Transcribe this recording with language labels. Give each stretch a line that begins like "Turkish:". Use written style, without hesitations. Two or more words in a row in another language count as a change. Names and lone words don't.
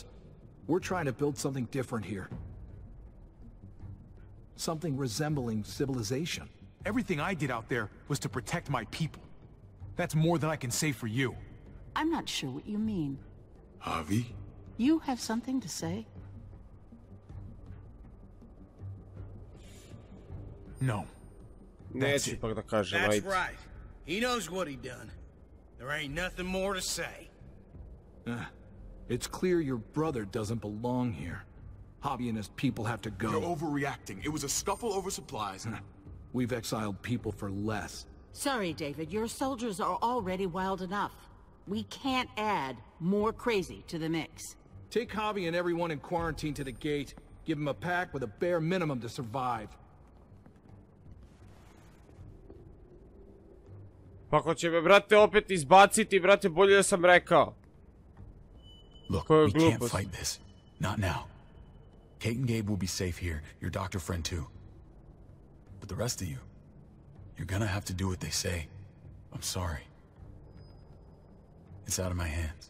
English: We're trying to build something different here. Something resembling civilization. Everything I did out there was to protect my people. That's more than I can say for you. I'm not sure what you mean. Javi? You have something to say? No.
Serbian: Neću ipak da kažem,
English: That's
Serbian: ajde.
English: right. He knows what he done. There ain't nothing more to say. It's clear your brother doesn't belong here. Javi and his people have to go. You're overreacting. It was a scuffle over supplies. We've exiled people for less. Sorry, David. Your soldiers are already wild enough. We can't add more crazy to the mix. Take Javi and everyone in quarantine to the gate. Give them a pack with a bare minimum to survive.
Serbian: Pa ako će me, brate, opet izbaciti, brate, bolje da sam rekao.
English: Look,
Serbian: Koja
English: we can't
Serbian: glupost.
English: fight this. Not now. Kate and Gabe will be safe here. Your doctor friend too. But the rest of you, you're gonna have to do what they say. I'm sorry. It's out of my hands.